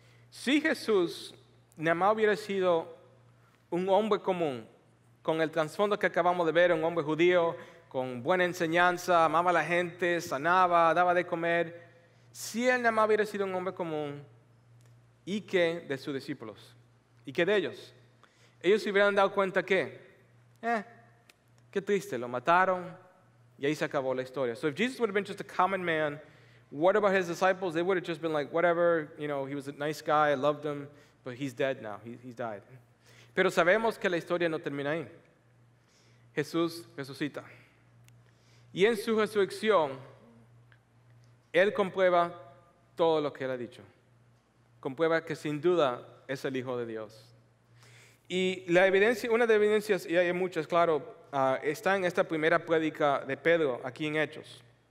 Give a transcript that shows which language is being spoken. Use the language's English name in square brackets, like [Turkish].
[Spanish] Si Jesús nada más hubiera sido un hombre común, con el trasfondo que acabamos de ver, un hombre judío, con buena enseñanza, amaba a la gente, sanaba, daba de comer, si él nada más hubiera sido un hombre común, ¿y qué de sus discípulos? ¿Y qué de ellos? Ellos se hubieran dado cuenta que, qué triste, lo mataron y ahí se acabó la historia. [English] So if Jesus would have been just a common man, what about his disciples? They would have just been like, whatever, he was a nice guy, I loved him, but he's dead now, he's died. [Spanish] Pero sabemos que la historia no termina ahí. Jesús resucita. Y en su resurrección, Él comprueba todo lo que Él ha dicho. Comprueba que sin duda es el Hijo de Dios. Y la evidencia, una de las evidencias, y hay muchas, claro, está en esta primera prédica de Pedro, aquí en Hechos.